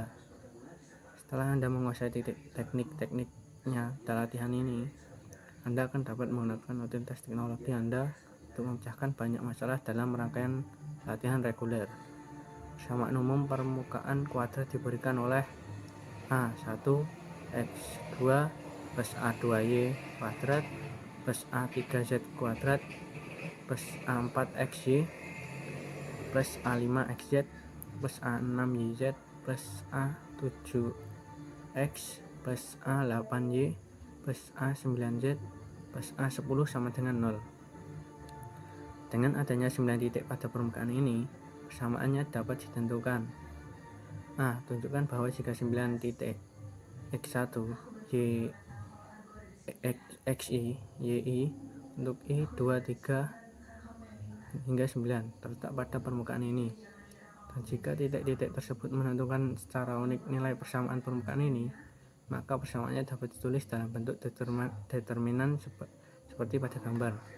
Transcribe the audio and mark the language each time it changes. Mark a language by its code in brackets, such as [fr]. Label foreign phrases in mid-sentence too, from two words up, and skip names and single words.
[id] Setelah Anda menguasai teknik-tekniknya dalam latihan ini, Anda akan dapat menggunakan utilitas teknologi Anda untuk memecahkan banyak masalah dalam rangkaian latihan reguler. Persamaan umum permukaan kuadrat diberikan oleh A1 X2 plus A2Y kuadrat plus A3Z kuadrat plus A4XY plus A5XZ plus A6YZ plus A7X plus A8Y plus A9Z plus A10 sama dengan 0. Dengan adanya 9 titik pada permukaan ini, persamaannya dapat ditentukan. A. Tunjukkan bahwa jika 9 titik X1, Y, XI, YI untuk I 2, 3 hingga 9 terletak pada permukaan ini, dan jika titik-titik tersebut menentukan secara unik nilai persamaan permukaan ini, maka persamaannya dapat ditulis dalam bentuk determinan seperti pada gambar.